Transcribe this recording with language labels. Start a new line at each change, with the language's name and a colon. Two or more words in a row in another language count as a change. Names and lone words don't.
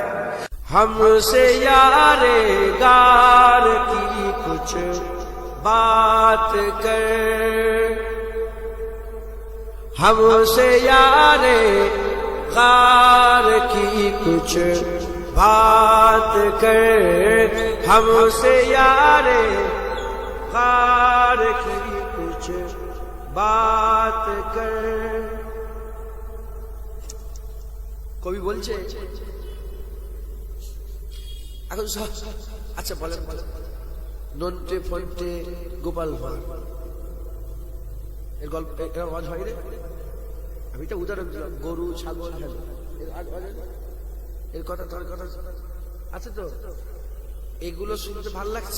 Urdu: ہم سے یار غار کی کچھ بات کر، ہم سے یار غار کی کچھ بات کر، ہم سے یار غار کی کچھ بات کر۔
Bangla: কবি বলছে এখন আচ্ছা বলেন নন্টে ফন্টে গোপাল ভাঁড় এর গল্প এর আওয়াজ হয় রে? আমি তো উদাহরণ দিলাম, গরু ছাগল এর কথা তোর কথা আছে তো, এগুলো শুনতে ভালো লাগছে।